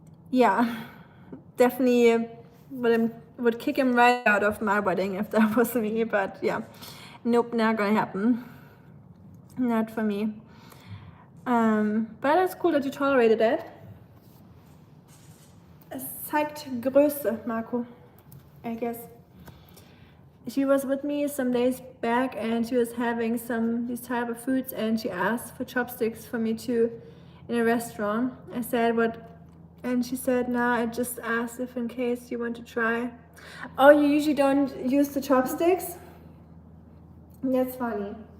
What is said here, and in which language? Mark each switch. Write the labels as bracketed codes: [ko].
[en] Yeah, definitely would kick him right out of my wedding if that was me, but yeah, nope, not gonna happen. Not for me. But it's cool that you tolerated that. [de] Es zeigt Größe, Marco, [en] I guess. She was with me some days back and she was having these type of foods and she asked for chopsticks for me too in a restaurant. I said, what? And she said, nah, I just asked if in case you want to try. Oh, you usually don't use the chopsticks? That's funny.